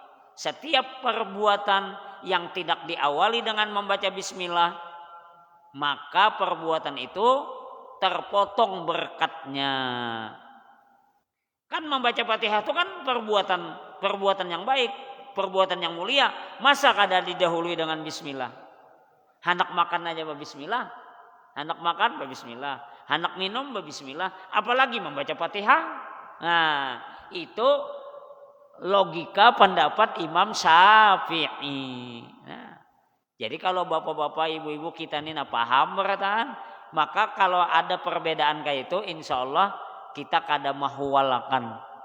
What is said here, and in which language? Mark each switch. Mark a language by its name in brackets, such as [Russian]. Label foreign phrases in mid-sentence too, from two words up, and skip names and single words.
[Indonesian] Setiap perbuatan yang tidak diawali dengan membaca bismillah, maka perbuatan itu terpotong berkatnya. Kan membaca Fatihah itu kan perbuatan yang baik, perbuatan yang mulia. Masa kada didahului dengan bismillah? Hendak makan aja bismillah, hendak makan bismillah, hendak minum bismillah, apalagi membaca Fatihah. Nah, itu logika pendapat Imam Syafi'i. Nah, jadi kalau bapak-bapak, ibu-ibu kita ini paham beratan, maka kalau ada perbedaan kayak itu, insya Allah kita [Banjar] kada mahuwalakan.